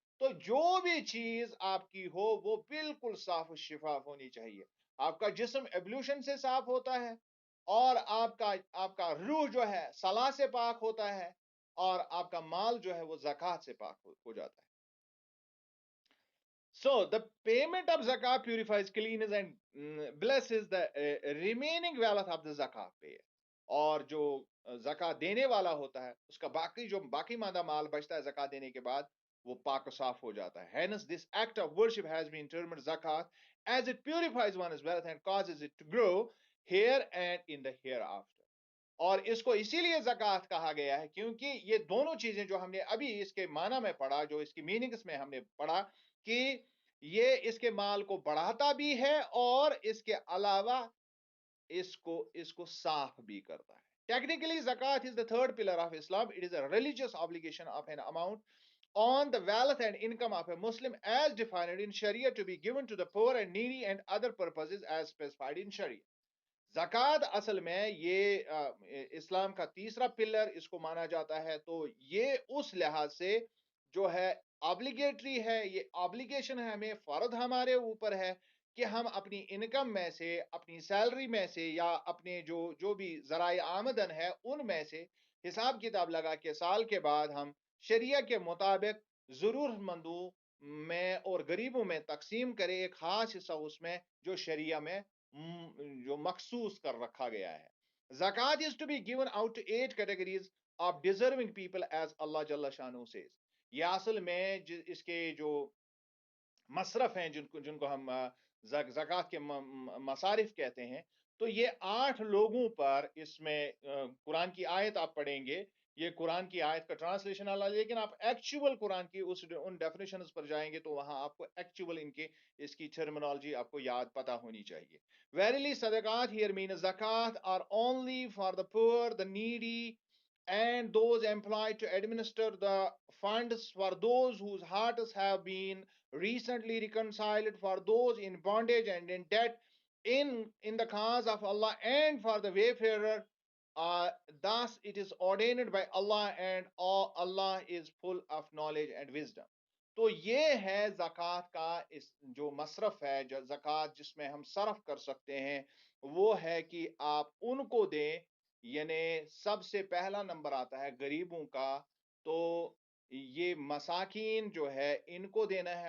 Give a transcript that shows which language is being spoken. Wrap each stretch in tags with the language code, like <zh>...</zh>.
<ur>تو جو بھی چیز آپ کی ہو وہ بالکل صاف و شفاف ہونی چاہیے. آپ کا جسم ایبلیوشن سے صاف ہوتا ہے، اور آپ کا روح جو ہے صلاح سے پاک ہوتا ہے، اور آپ کا مال جو ہے وہ زکوٰۃ سے پاک ہو جاتا ہے.</ur> <en>So the payment of zakat purifies, cleans and blesses the remaining wealth of the zakat payer.</en> <ur>اور جو زکات دینے والا ہوتا ہے اس کا باقی ماندہ مال بچتا ہے زکات دینے کے بعد، وہ پاک و صاف ہو جاتا ہے.</ur> <en>Hence this act of worship has been termed zakat, as it purifies one's wealth and causes it to grow here and in the hereafter.</en> <ur>اور اس کو اسی لیے زکوٰۃ کہا گیا ہے کیونکہ یہ دونوں چیزیں جو ہم نے ابھی اس کے معنی میں پڑھا، جو اس کی میننگز میں ہم نے پڑھا، کہ یہ اس کے مال کو بڑھاتا بھی ہے اور اس کے علاوہ اس کو صاف بھی کرتا ہے.</ur> <en>Technically, zakat is the third pillar of Islam. It is a religious obligation of an amount on the wealth and income of a Muslim as defined in Sharia to be given to the poor and needy and other purposes as specified in Sharia.</en> <ur>زکوٰۃ اصل میں یہ اسلام کا تیسرا pillar اس کو مانا جاتا ہے. تو یہ اس لحاظ سے جو ہے آبلیگیٹری ہے، یہ آبلیگیشن ہے، ہمیں فرض ہمارے اوپر ہے کہ ہم اپنی انکم میں سے، اپنی سیلری میں سے، یا اپنے جو بھی ذرائع آمدن ہے ان میں سے حساب کتاب لگا کے سال کے بعد ہم شریعہ کے مطابق ضرورت مندوں میں اور غریبوں میں تقسیم کرے ایک خاص حصہ اس میں جو شریعہ میں جو مخصوص کر رکھا گیا ہے.</ur> <en>زکات is to be given out to 8 categories of deserving people as Allah</en> <ar>جل شانہ</ar> <en>says.</en> <ur>یہ اصل میں اس کے جو مصرف ہیں جن کو ہم زکات کے مصارف کہتے ہیں، تو یہ 8 لوگوں پر اس میں قرآن کی آیت آپ پڑھیں گے، یہ قرآن کی آیت کا ٹرانسلیشن اللہ، لیکن آپ ایکچول قرآن کی ان ڈیفینیشنز پر جائیں گے تو وہاں آپ کو ایکچول اس کی ٹرمنالوجی آپ کو یاد پتہ ہونی چاہیے.</ur> <en>Verily صدقات here mean zakat are only for the poor, the needy, and those employed to administer the funds, for those whose hearts have been recently reconciled, for those in bondage and in debt in the cause of Allah, and for the wayfarer. Thus it is ordained by Allah, and Allah is full of knowledge and wisdom.</en> <ur>تو یہ ہے زکوٰۃ کا جو مصرف ہے، جو زکوٰۃ جس میں ہم صرف کر سکتے ہیں، وہ ہے کہ آپ ان کو دیں. یعنی سب سے پہلا نمبر آتا ہے غریبوں کا، تو یہ مساکین جو ہے ان کو دینا ہے.</ur>